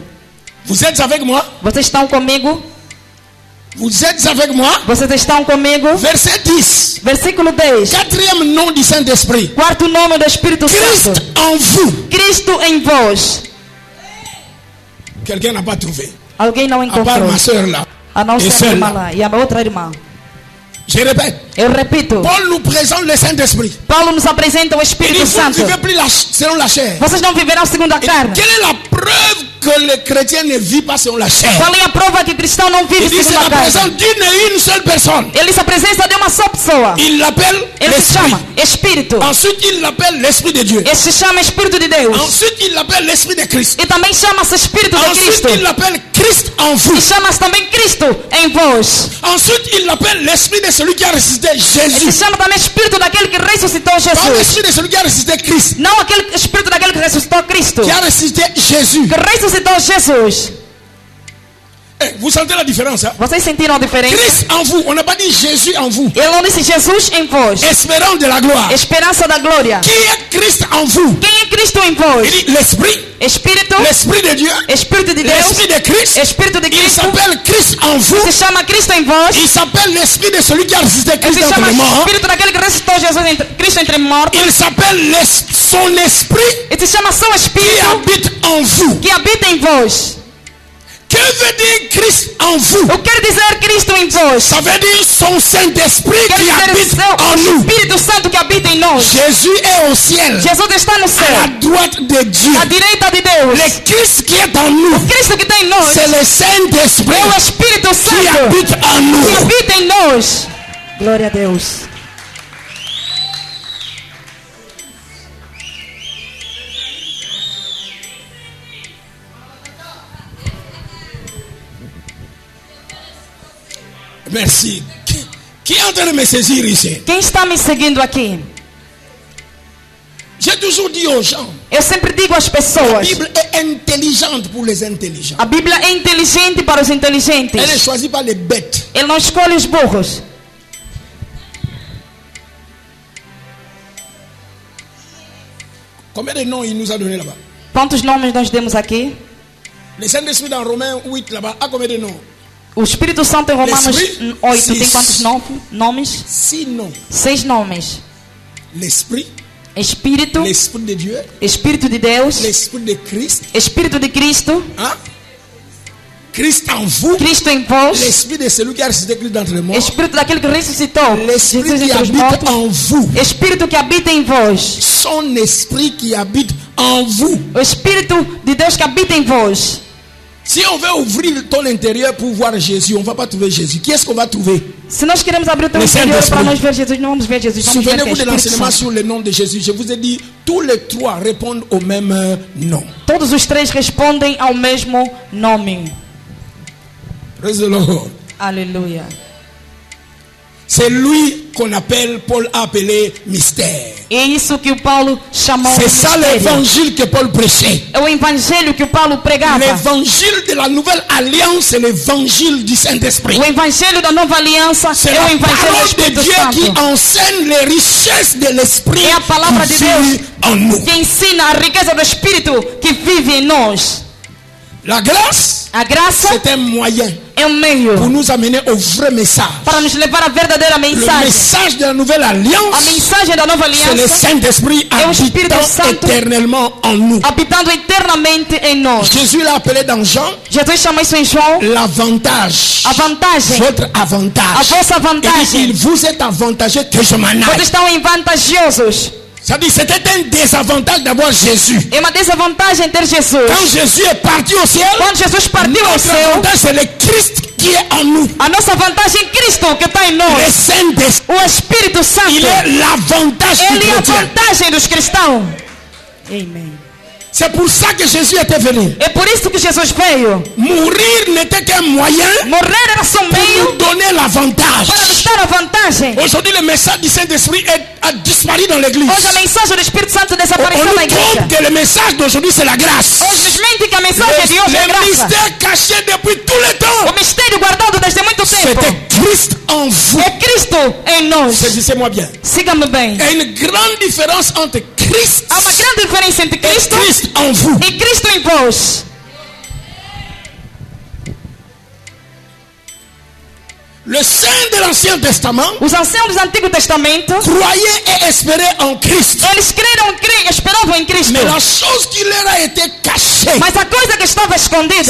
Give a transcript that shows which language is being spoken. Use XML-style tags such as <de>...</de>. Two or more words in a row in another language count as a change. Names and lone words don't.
<fr>Vous êtes avec moi?</fr> <pt>Vocês estão comigo?</pt> <fr>Vous êtes avec moi?</fr> <pt>Vocês estão comigo?</pt> <fr>Verset 10.</fr> <pt>Versículo 10.</pt> <fr>Quatrième nom du Saint-Esprit.</fr> <pt>Quarto nome do Espírito</pt> <fr>Christ</fr> <pt>Santo.</pt> <fr>en vous.</fr> <pt>Cristo em vós.</pt> <fr>Quelqu'un n'a pas trouvé.</fr> <pt>Alguém não</pt> <fr>À part</fr> <pt>encontrou.</pt> <fr>ma soeur là.</fr> <pt>A não E ser a irmã</pt> <fr>celle-là.</fr> <pt>lá e a outra irmã.</pt> <fr>Je répète.</fr> <pt>Eu repito.</pt> <fr>Paul nous présente le Saint-Esprit.</fr> <pt>Paulo nos apresenta o</pt> <fr>Il</fr> <pt>Espírito</pt> <fr>dit, vous ne</fr> <pt>Santo.</pt> <fr>vivez plus selon la chair.</fr> <pt>Vocês não viverão segundo a</pt> <fr>Et</fr> <pt>carne.</pt> <fr>quelle est la preuve que le chrétien ne vit pas selon la chair?</fr> <pt>Qual é a prova que o cristão não vive</pt> <fr>Il dit, c'est</fr> <pt>segundo a</pt> <fr>la</fr> <pt>carne?</pt> <fr>présence d'une et une seule personne.</fr> <pt>Ele se apresenta de uma só pessoa.</pt> <fr>Il l'appelle</fr> <pt>Ele se</pt> <fr>l'Esprit.</fr> <pt>chama Espírito.</pt> <fr>Ensuite, il l'appelle l'Esprit de Dieu.</fr> <pt>Ele se chama Espírito de Deus.</pt> <fr>Ensuite, il l'appelle l'Esprit de Christ.</fr> <pt>E também chama-se Espírito de</pt> <fr>Ensuite,</fr> <pt>Cristo.</pt> <fr>il l'appelle Christ en vous.</fr> <pt>E chama-se também Cristo em vós.</pt> <fr>Ensuite, il l'appelle l'Esprit de celui qui a ressuscité</fr> <pt>Ele se</pt> <fr>Jésus.</fr> <pt>chama também Espírito daquele que ressuscitou</pt> <fr>Pas</fr> <pt>Jesus.</pt> <fr>l'Esprit de celui qui a ressuscité Christ.</fr> <pt>Não aquele Espírito daquele que ressuscitou Cristo.</pt> <fr>Qui a ressuscité Jésus. Jésus.</fr> <pt>que ressuscitou Jesus.</pt> <fr>Vous sentez la différence, hein?</fr> <pt>Vocês sentiram a diferença?</pt> <fr>Christ en vous. On n'a pas dit Jésus en vous.</fr> <pt>Ele não disse Jesus em vós.</pt> <fr>Espérant de la gloire.</fr> <pt>Esperança da glória.</pt> <fr>Qui est Christ en vous?</fr> <pt>Quem é Cristo em vós?</pt> <fr>Il dit l'Esprit.</fr> <pt>Espírito.</pt> <fr>L'Esprit de Dieu.</fr> <pt>Espírito de Deus.</pt> <fr>L'Esprit de Christ.</fr> <pt>Espírito de</pt> <fr>Il</fr> <pt>Cristo.</pt> <fr>s'appelle Christ en vous.</fr> <pt>Se chama Cristo em vós.</pt> <fr>Il s'appelle l'Esprit de celui qui a ressuscité</fr> <pt>Ele</pt> <fr>Christ</fr> <pt>se</pt> <fr>entre</fr> <pt>chama</pt> <fr>les morts.</fr> <pt>Espírito daquele que ressuscitou Cristo entre mortos.</pt> <fr>Il s'appelle son Esprit</fr> <pt>Ele se chama Seu</pt> <fr>qui</fr> <pt>Espírito</pt> <fr>habite en vous.</fr> <pt>que habita em vós.</pt> <fr>Que veut dire Christ en vous?</fr> <pt>O que quer dizer Cristo em vós?</pt> <fr>Ça veut dire son Saint-Esprit</fr> <pt>Quer</pt> <fr>qui</fr> <pt>dizer</pt> <fr>habite</fr> <pt>seu</pt> <fr>en nous.</fr> <pt>Espírito Santo que habita em nós.</pt> <fr>Jésus est au ciel,</fr> <pt>Jesus está no</pt> <fr>à la</fr> <pt>céu,</pt> <fr>droite de Dieu.</fr> <pt>à direita de Deus.</pt> <fr>Le Christ qui est en nous,</fr> <pt>Cristo que está em nós</pt> <fr>c'est le Saint-Esprit</fr> <pt>é o Espírito</pt> <fr>qui</fr> <pt>Santo</pt> <fr>habite en</fr> <pt>que</pt> <fr>nous.</fr> <pt>habita em nós. Glória a Deus.</pt> <fr>Merci. Qui est en train de me saisir ici?</fr> <pt>Quem está me seguindo aqui?</pt> <fr>J'ai toujours dit aux gens,</fr> <pt>Eu sempre digo às</pt> <fr>la</fr> <pt>pessoas,</pt> <fr>Bible est intelligente pour les intelligents.</fr> <pt>a Bíblia é inteligente para os inteligentes.</pt> <fr>Elle ne choisit pas les bêtes.</fr> <pt>Ele não escolhe os burros.</pt> <fr>Combien de noms il nous a donné là-bas?</fr> <pt>Quantos nomes nós demos aqui?</pt> <fr>Le Saint-Esprit dans Romains 8 là-bas a combien de noms?</fr> <pt>O Espírito Santo em Romanos</pt> <fr>L'Esprit,</fr> <pt>8 tem</pt> <fr>six.</fr> <pt>quantos nomes?</pt> <fr>6 noms.</fr> <pt>6 nomes.</pt> <fr>L'Esprit,</fr> <pt>Espírito,</pt> <fr>l'Esprit de Dieu,</fr> <pt>Espírito de Deus,</pt> <fr>l'Esprit de Christ,</fr> <pt>Espírito de Cristo,</pt> <fr>hein? Christ en vous,</fr> <pt>Cristo em vós,</pt> <fr>l'Esprit de celui qui a ressuscité Christ d'entre les morts,</fr> <pt>Espírito daquele que ressuscitou</pt> <fr>l'Esprit</fr> <pt>Jesus</pt> <fr>qui</fr> <pt>entre os</pt> <fr>habite</fr> <pt>mortos,</pt> <fr>en vous,</fr> <pt>Espírito que habita em vós,</pt> <fr>son Esprit qui habite en vous.</fr> <pt>o Espírito de Deus que habita em vós.</pt> <fr>Si on veut ouvrir ton intérieur pour voir Jésus, on ne va pas trouver Jésus. Qui est-ce qu'on va trouver?</fr> <pt>Se nós queremos abrir o teu</pt> <fr>Le</fr> <pt>interior</pt> <fr>Saint-Esprit.</fr> <pt>para nós ver Jesus, não vamos ver Jesus, vamos ver que é</pt> <fr>Souvenez-vous de</fr> <pt>Espírito</pt> <fr>l'enseignement</fr> <pt>Santo.</pt> <fr>sur le nom de Jésus. Je vous ai dit, tous les trois répondent au même nom.</fr> <pt>Todos os três respondem ao mesmo nome.</pt> <en>Praise the Lord.</en> <pt>Aleluia.</pt> <fr>C'est lui qu'on appelle, Paul a appelé mystère.</fr> <pt>É isso que o Paulo chamou de</pt> <fr>C'est ça</fr> <pt>mistério.</pt> <fr>l'évangile que Paul prêchait.</fr> <pt>É o evangelho que o Paulo pregava.</pt> <fr>L'évangile de la nouvelle alliance, c'est l'évangile du Saint-Esprit.</fr> <pt>O evangelho da nova aliança</pt> <fr>C'est</fr> <pt>é</pt> <fr>la</fr> <pt>o evangelho do</pt> <fr>parole de</fr> <pt>Espírito</pt> <fr>Dieu</fr> <pt>Santo.</pt> <fr>qui enseigne les richesses de l'Esprit</fr> <pt>É a palavra de</pt> <fr>qui vit</fr> <pt>Deus</pt> <fr>en nous.</fr> <pt>que ensina a riqueza do Espírito que vive em nós.</pt> <fr>La grâce,</fr> <pt>A graça</pt> <fr>c'est un moyen</fr> <pt>é um meio</pt> <fr>pour nous amener au vrai message.</fr> <pt>para nos levar à verdadeira</pt> <fr>Le</fr> <pt>mensagem.</pt> <fr>message de la nouvelle</fr> <pt>A</pt> <fr>alliance,</fr> <pt>mensagem da nova</pt> <fr>c'est le</fr> <pt>aliança</pt> <fr>Saint-Esprit</fr> <pt>É o Espírito</pt> <fr>habitant</fr> <pt>Santo</pt> <fr>éternellement en nous.</fr> <pt>habitando eternamente em nós.</pt> <fr>Jésus l'a appelé dans Jean</fr> <pt>Jesus chama isso em João</pt> <fr>l'avantage.</fr> <pt>a vantagem.</pt> <fr>Votre</fr> <pt>A</pt> <fr>avantage.</fr> <pt>vossa</pt> <fr>Il dit,</fr> <pt>vantagem.</pt> <fr>vous êtes avantageux que je m'en</fr> <pt>Vocês</pt> <fr>aille.</fr> <pt>estão em vantajosos.</pt> <fr>Ça dit, c'était un désavantage d'avoir Jésus.</fr> <pt>É uma desvantagem ter Jesus.</pt> <fr>Quand Jésus est parti au ciel,</fr> <pt>Quando Jesus partiu ao</pt> <fr>notre</fr> <pt>céu,</pt> <fr>avantage c'est le Christ qui est en nous.</fr> <pt>a nossa vantagem é Cristo que está em</pt> <fr>Le</fr> <pt>nós.</pt> <fr>Saint-Esprit,</fr> <pt>O Espírito Santo.</pt> <fr>il est l'avantage du</fr> <pt>Ele é a</pt> <fr>chrétien.</fr> <pt>vantagem dos cristãos. Amém.</pt> <fr>C'est pour ça que Jésus était venu.</fr> <pt>É por isso que Jesus veio.</pt> <fr>Mourir n'était qu'un moyen</fr> <pt>Morrer era só um</pt> <fr>pour</fr> <pt>meio</pt> <fr>nous donner l'avantage.</fr> <pt>para nos dar a vantagem.</pt> <fr>Aujourd'hui, le message du Saint-Esprit a disparu dans l'église.</fr> <pt>Hoje a mensagem do Espírito Santo</pt> <fr>On</fr> <pt>desapareceu</pt> <fr>nous</fr> <pt>na igreja.</pt> <fr>trompe que le message d'aujourd'hui c'est la grâce.</fr> <pt>Hoje nos mente que a mensagem de hoje é</pt> <fr>Le</fr> <pt>graça.</pt> <fr>mystère caché depuis tout le temps,</fr> <pt>O mistério guardado desde muito tempo</pt> <fr>c'était Christ en vous.</fr> <pt>é Cristo em nós.</pt> <fr>Saisissez-moi bien.</fr> <pt>Siga-me bem.</pt> <fr>Il y a une grande différence entre Christ</fr> <pt>Há uma grande diferença entre</pt> <fr>et</fr> <pt>Cristo</pt> <fr>Christ en vous.</fr> <pt>e Cristo em vós.</pt> <fr>Le saint de l'Ancien Testament</fr> <pt>Os anciãos do Antigo Testamento,</pt> <fr>croyaient et espéraient en Christ.</fr> <pt>eles creram, esperavam em Cristo.</pt> <fr>Mais la chose qui leur a été cachée,</fr> <pt>Mas a coisa que estava escondida</pt>